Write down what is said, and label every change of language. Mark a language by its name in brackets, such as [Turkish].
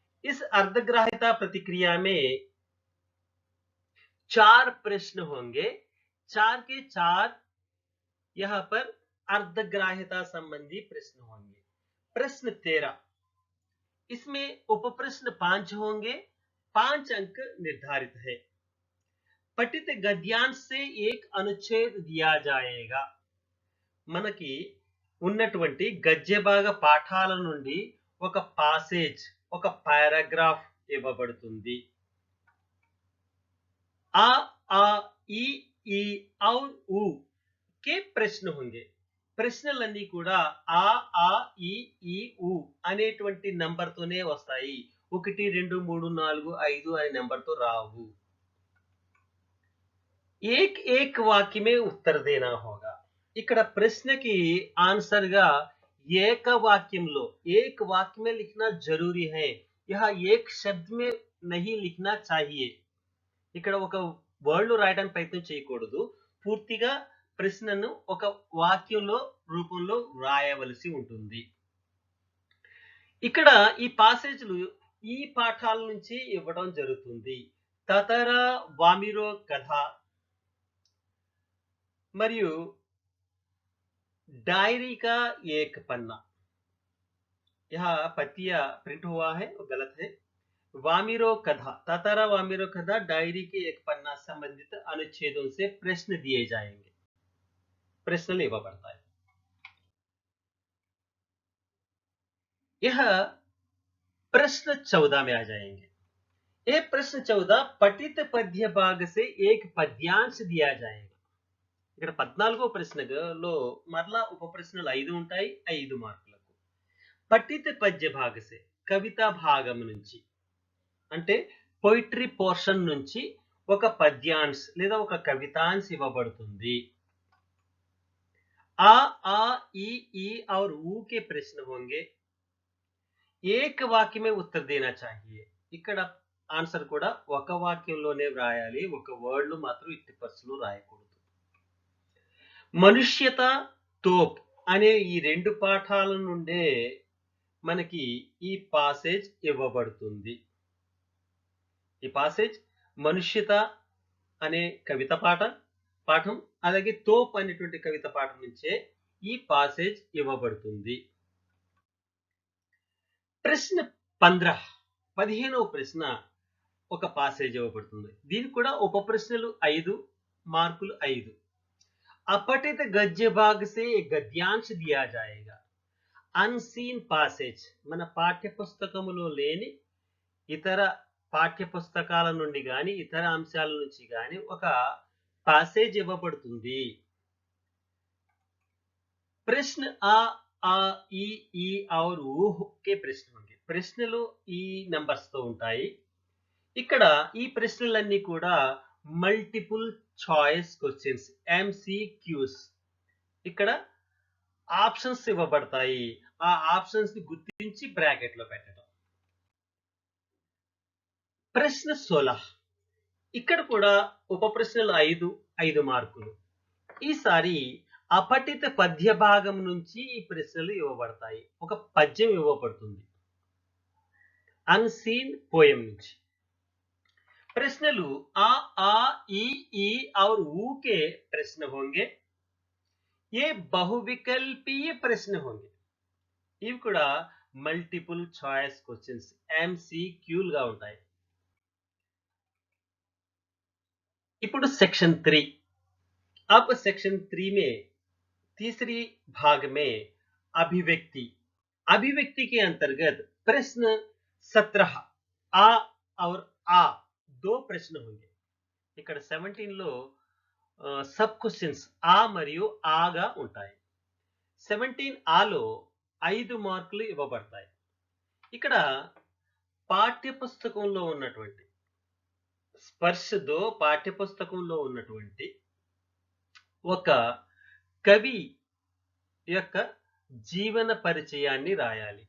[Hindi] इस अर्धग्राह्यता प्रतिक्रिया में 4 प्रश्न होंगे, 4 के 4 यहां पर अर्धग्राह्यता संबंधी प्रश्न होंगे। प्रश्न 13, इसमें उपप्रश्न 5 होंगे, 5 अंक निर्धारित है। पठित गद्यांश से एक अनुच्छेद दिया जाएगा। [Telugu] మనకి ఉన్నటువంటి గద్య భాగ పాఠాల నుండి ఒక పాసేజ్, ఒక పారాగ్రాఫ్ ఇవ్వబడుతుంది। [Hindi] ఆ ఆ ఈ ఈ और उ के ప్రశ్న होंगे। [Telugu] ప్రశ్నలన్నీ కూడా ఆ ఆ ఈ ఈ ఉ అనేటువంటి నంబర్ తోనే వస్తాయి। 1 2 3 4 5 అనే నంబర్ తో రావు। [Hindi] एक एक वाक्य में उत्तर देना होगा। [Telugu] ఇక్కడ ప్రశ్నకి ఆన్సర్ గా [Hindi] एक वाक्य में लिखना जरूरी है। यह एक शब्द में नहीं लिखना चाहिए। [Telugu] ఇక్కడ ఒక వర్డ్ రాయడానికి ప్రయత్నం చేయకూడదు। పూర్తిగా ప్రశ్నను ఒక వాక్యంలో రూపంలో రాయవలసి ఉంటుంది। ఇక్కడ ఈ పాసేజ్లు ఈ పాఠాల నుంచి ఇవ్వడం జరుగుతుంది। తతర వామిరో కథ మరియు डायरी का एक पन्ना। [Hindi] यहाँ पत्तियां प्रिंट हुआ है वो गलत है। वामिरो कथा, तातारा वामिरो कथा डायरी के एक पन्ना संबंधित अनुच्छेदों से प्रश्न दिए जाएंगे। प्रश्न लेवा पड़ता है। यह प्रश्न 14 में आ जाएंगे। ये प्रश्न 14 पठित पद्य भाग से एक पद्यांश दिया जाएगा। [Telugu] ఇక్కడ 14వ ప్రశ్నలో మరలా ఉప ప్రశ్నలు 5 ఉంటాయి, 5 మార్కులకు। పఠిత పద్య భాగసే కవితా భాగం నుంచి, అంటే పోయిటరీ పోర్షన్ నుంచి ఒక పద్యాంశ్ లేదా ఒక కవితాంశ్ ఇవ్వబడుతుంది। [Hindi] आ आ ई और ऊ के प्रश्न होंगे। एक वाक्य में उत्तर देना चाहिए। [Telugu] ఇక్కడ ఆన్సర్ కూడా ఒక వాక్యంలోనే వ్రాయాలి, ఒక వర్డ్ మాత్రం ఇట్టి పరిస్థితుల్లో రాయకూడదు। మనుష్యత తోప్ అనే ఈ 2 పాఠాల నుండే మనకి ఈ పాసేజ్ ఇవ్వబడుతుంది। ఈ పాసేజ్ మనుష్యత అనే కవిత పాఠం అలాగే తోప్ అనేటువంటి కవిత పాఠం నుంచే ఈ పాసేజ్ ఇవ్వబడుతుంది। ప్రశ్న 15వ ప్రశ్న ఒక పాసేజ్ ఇవ్వబడుతుంది। దీనికి కూడా ఉప ప్రశ్నలు 5 మార్కులు 5। [Hindi] अपठित गद्य भाग से गद्यांश दिया जाएगा। [English] unseen passage, [Telugu] మన పాఠ్య పుస్తకములో లేని ఇతర పాఠ్య పుస్తకాల నుండి గాని ఇతర అంశాల నుంచి గాని ఒక పాసేజ్ ఇవ్వబడుతుంది। [Hindi] प्रश्न आ आ ఈ और ఊ के प्रश्न होंगे। [Telugu] ప్రశ్నలు ఈ నంబర్స్ తో ఉంటాయి। ఇక్కడ ఈ ప్రశ్నలన్నీ కూడా మల్టిపుల్ చాయిస్ క్వశ్చన్స్, MCQs। ఇక్కడ ఆప్షన్స్ ఇవ్వబడతాయి, ఆ ఆప్షన్స్ ని గుర్తించి బ్రాకెట్ లో పెట్టడం। ప్రశ్న 16, ఇక్కడ కూడా ఉప ప్రశ్నలు 5 మార్కులు। ఈసారి అపఠిత పద్య భాగం నుంచి ఈ ప్రశ్నలు ఇవ్వబడతాయి। ఒక పద్యం ఇవ్వబడుతుంది అన్సీన్ పోయం నుంచి। ప్రశ్నలు [Hindi] आ आ ई और ऊ के प्रश्न होंगे। ये बहुविकल्पीय प्रश्न होंगे। [Telugu] ఇవి కూడా మల్టిపుల్ చాయిస్ క్వశ్చన్స్, MCQలుగా ఉంటాయి। ఇప్పుడు सेक्शन 3। [Hindi] अब सेक्शन 3 में तीसरी भाग में अभिव्यक्ति के अंतर्गत प्रश्न 17 आ और आ 2 ప్రశ్న होंगे [Telugu] ఇక్కడ 17 లో సబ్ క్వశ్చన్స్ ఆ మరియు ఆగా ఉంటాయి. 17 ఆలో 5 మార్కులు ఇవ్వబడతాయి. ఇక్కడ పాఠ్యపుస్తకంలో ఉన్నటువంటి స్పర్శతో పాఠ్యపుస్తకంలో ఉన్నటువంటి ఒక కవి యొక్క జీవన పరిచయాన్ని రాయాలి.